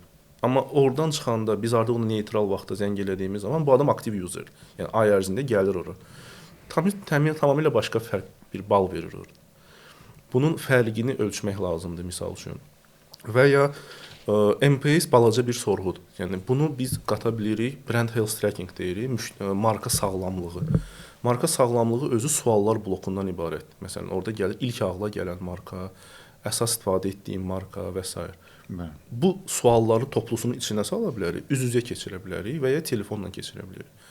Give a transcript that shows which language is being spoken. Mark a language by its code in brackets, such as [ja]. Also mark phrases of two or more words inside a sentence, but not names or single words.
[az] Amma oradan çıxanda biz artıq onu neytral vaxtda zəng elədiyimiz zaman bu adam aktiv user. Yəni ay ərzində gəlir ora. Tamamilə başqa fərq bir bal verir orada. Bunun fərqini ölçmək lazımdır misal üçün. Və ya NPS balaca bir sorğudur. Yəni bunu biz qata bilirik, [en] brand health tracking [az] deyirik, marka sağlamlığı. Marka sağlamlığı özü suallar blokundan ibarətdir. Məsələn, orada gəlir ilk ağla gələn marka, əsas istifadə etdiyim marka və s. Bu sualları toplusunun içinə sala bilərik, üz-üzə keçirə bilərik və ya telefonla keçirə bilərik.